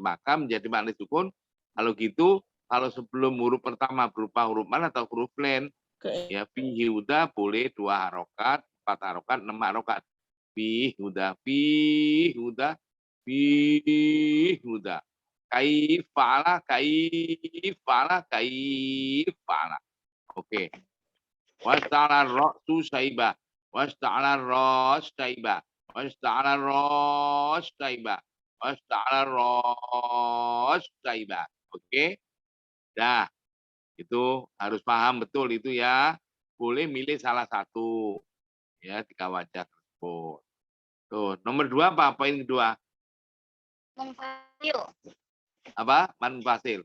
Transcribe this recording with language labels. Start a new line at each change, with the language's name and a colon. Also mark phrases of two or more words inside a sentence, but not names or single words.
Indonesian: Maka menjadi mat disukun. Kalau gitu, kalau sebelum huruf pertama berupa huruf mat atau huruf len, ya
Arabic: في هدى
Indonesian: boleh 2 harokat, 4 harokat, 6 harokat.
Arabic: في هدى، كيف لا، كيف لا.
Indonesian: Oke.
Arabic: واشتعل الرأس شيبا. واشتعل الرأس شيبا. واشتعل الرأس شيبا. واشتعل الرأس شيبا.
Indonesian: Oke. Dah. Itu harus paham betul itu ya. Boleh milih salah satu. Ya, 3 wajah tersebut. Tuh, nomor 2 apa? Poin kedua. Munfasil. Apa? Manfasil.